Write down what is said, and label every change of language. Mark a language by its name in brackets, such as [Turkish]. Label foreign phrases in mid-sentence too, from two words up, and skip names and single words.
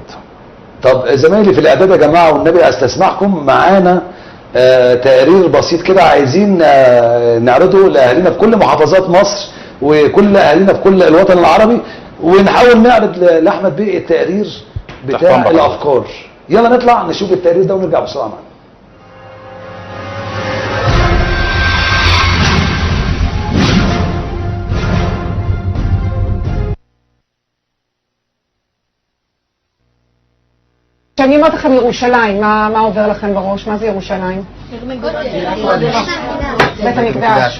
[Arabic] طب زمايلي في الاعداد يا جماعه والنبي استسمحكم معانا تقرير بسيط كده عايزين نعرضه لاهالينا في كل محافظات مصر وكل اهالينا في كل الوطن العربي، ونحاول نعرض لاحمد بيه التقرير بتاع الافكار. يلا نطلع نشوف التقرير ده ونرجع بسرعه معانا. [Hebrew] כשאני אומרת לכם ירושלים, מה עובר לכם בראש? מה זה ירושלים? בית המקדש.